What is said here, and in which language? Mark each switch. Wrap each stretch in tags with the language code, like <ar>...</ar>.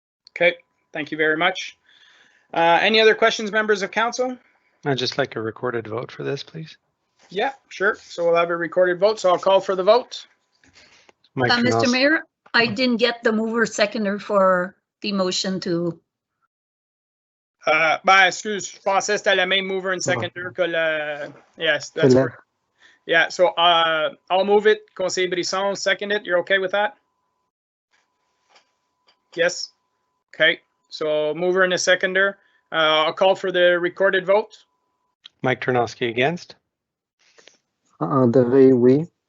<en>Okay, thank you very much. Any other questions, members of council? I'd just like a recorded vote for this, please. Yeah, sure. So we'll have a recorded vote, so I'll call for the vote. Mr. Mayor, I didn't get the mover seconder for the motion to...</en> <fr>Excuse, je pensais que c'était la même</fr> <en>mover and seconder</en> <fr>que le...</fr> <en>Yes, that's correct. Yeah, so I'll move it. Conseiller Brisson, second it. You're okay with that? Yes? Okay, so mover and a seconder. I'll call for the recorded vote. Mike Tarnowski against.</en> <fr>André, oui.</fr>